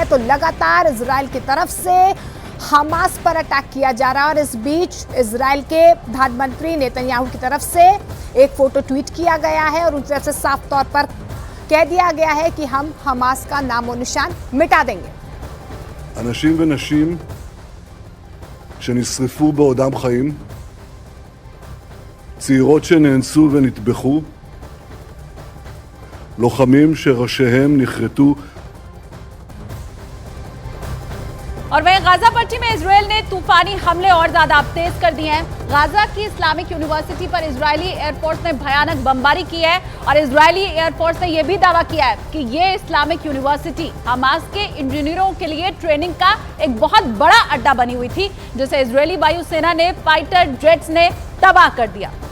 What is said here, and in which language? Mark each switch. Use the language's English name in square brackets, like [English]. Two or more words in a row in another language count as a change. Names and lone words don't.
[Hindi] तो लगातार इजराइल की तरफ से हमास पर अटैक किया जा रहा है और इस बीच इजराइल के प्रधानमंत्री नेतन्याहू की तरफ से एक [English] photo tweet [Hindi] किया गया है और उनकी तरफ से साफ तौर पर कह दिया गया है कि हम हमास का नामो निशान मिटा देंगे। [Hebrew] אנשים ונשים שנשרפו בעודם חיים, צעירות שנאנסו ונטבחו, לוחמים שראשיהם נחרטו। [Hindi] और वहीं गाजा पट्टी में इजराइल ने तूफानी हमले और ज्यादा तेज कर दिए हैं। गाजा की इस्लामिक यूनिवर्सिटी पर इजरायली एयरफोर्स ने भयानक बमबारी की है और इजरायली एयरफोर्स ने यह भी दावा किया है कि ये इस्लामिक यूनिवर्सिटी हमास के इंजीनियरों के लिए ट्रेनिंग का एक बहुत बड़ा अड्डा बनी हुई थी, जिसे इजरायली वायुसेना ने [English] fighter jets [Hindi] ने तबाह कर दिया।